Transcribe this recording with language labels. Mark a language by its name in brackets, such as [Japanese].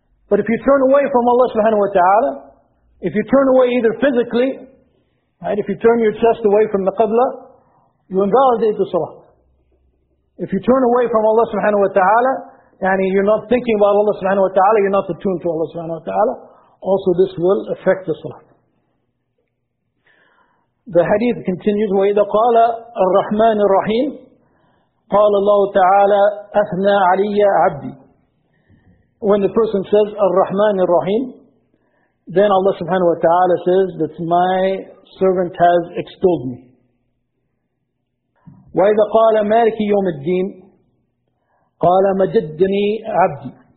[English] But if you turn away from Allah subhanahu wa ta'ala, if you turn away either physically, right, if you turn your chest away from the qibla, you invalidate the salat. If you turn away from Allah subhanahu wa ta'ala, يعني you're not thinking about Allah subhanahu wa ta'ala, you're not attuned to Allah subhanahu wa ta'ala, also this will affect the salah. The hadith continues, [Arabic] وَإِذَا قَالَ الرَّحْمَنِ الرَّحِيمِ قَالَ اللَّهُ تَعَالَى أَثْنَى عَلِيَّ عَبْدِي. [English] When the person says [Arabic] الرَّحْمَنِ الرَّحِيمِ, [English] then Allah subhanahu wa ta'ala says that my servant has extolled me. [Arabic] وَإِذَا قَالَ مَالِكِ يَوْمِ الدِّينِ قَالَ مَجَدَّنِي عَبْدِي.